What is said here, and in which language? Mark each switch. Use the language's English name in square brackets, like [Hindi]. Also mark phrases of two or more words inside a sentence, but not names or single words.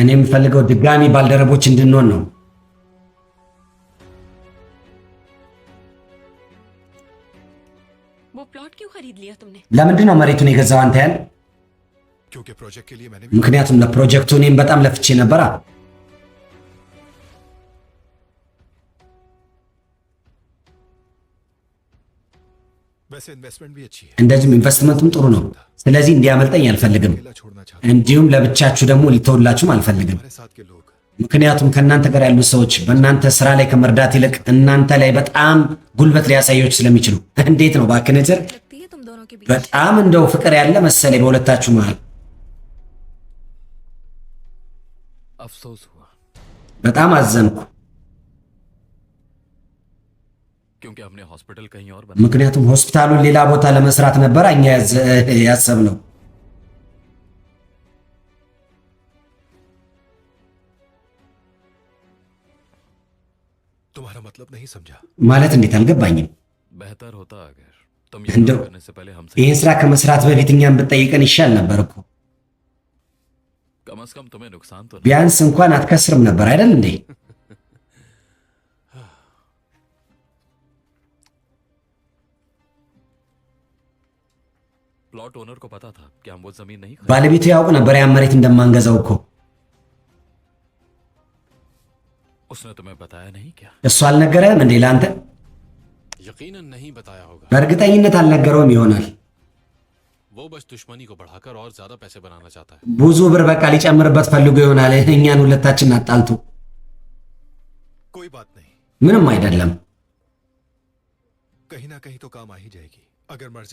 [Amharic] እኔ የምፈልገው ድጋሚ ባልደረቦች እንድንሆን ነው። [Hindi] वो प्लॉट क्यों खरीद खरीद लिया तुमने? [Amharic] ለምንድን ነው መሬቱን የገዛው አንተ ያን? [Hindi] क्योंकि प्रोजेक्ट के लिए मैंने [Amharic] ምክንያቱም ለፕሮጀክቱ እኔም በጣም ለፍቼ ነበራ። [Hindi] वैसे इन्वेस्टमेंट भी अच्छी है। [Amharic] እንደዚህም ኢንቨስትመንቱም ጥሩ ነው። ስለዚህ እንዲያመልጠኝ አልፈልግም። [Hindi] अकेला छोड़ना चाहता [Amharic] እንዲሁም ለብቻችሁ ደግሞ ሊተውላችሁም አልፈልግም። [Hindi] हमारे साथ के लोग [Amharic] ምክንያቱም ከእናንተ ጋር ያሉት ሰዎች በእናንተ ስራ ላይ ከመርዳት ይልቅ እናንተ ላይ በጣም ጉልበት ሊያሳዮች ስለሚችሉ። እንዴት ነው እባክህ ነጀር? [Hindi] लगती है तुम दोनों के बीच [Amharic] በጣም እንደው ፍቅር ያለ መሰለኝ በሁለታችሁ መሃል። [Hindi] अफसोस हुआ [Amharic] በጣም አዘንኩ። [Hindi] क्योंकि हमने हॉस्पिटल कहीं और बना [Amharic] ምክንያቱም ሆስፒታሉን ሌላ ቦታ ለመስራት ነበር እኛ ያሰብነው። [Hindi] तुम्हारा मतलब नहीं समझा। [Amharic] ማለት እንዴት አልገባኝም። [Hindi] बेहतर होता अगर तुम [Amharic] እንደው [Hindi] ये करने से पहले हमसे [Amharic] ይህን ስራ ከመስራት በፊት እኛም ብትጠይቀን ይሻል ነበር እኮ። [Hindi] कम से कम तुम्हें नुकसान तो नहीं। [Amharic] ቢያንስ እንኳን አትከስርም ነበር አይደል እንዴ? [English] plot owner [Hindi] को पता था कि हम वो जमीन नहीं खरीद [Amharic] ባለቤቱ ያውቅ ነበር ያን መሬት እንደማንገዛው እኮ። [Hindi] उसने तुम्हें बताया नहीं क्या? [Amharic] እሱ አልነገረህም እንዴ ለአንተ? [Hindi] यकीनन नहीं बताया होगा। [Amharic] በእርግጠኝነት አልነገረውም ይሆናል። [Hindi] वो बस दुश्मनी को बढ़ाकर और ज्यादा पैसे बनाना चाहता है। [Amharic] ብዙ ብር በቃ ሊጨምርበት ፈልጎ ይሆናል እኛን ሁለታችን አጣልቶ። [Hindi] कोई बात नहीं, [Amharic] ምንም አይደለም። [Hindi] कहीं ना कहीं तो काम आ ही जाएगी। अगर मर जा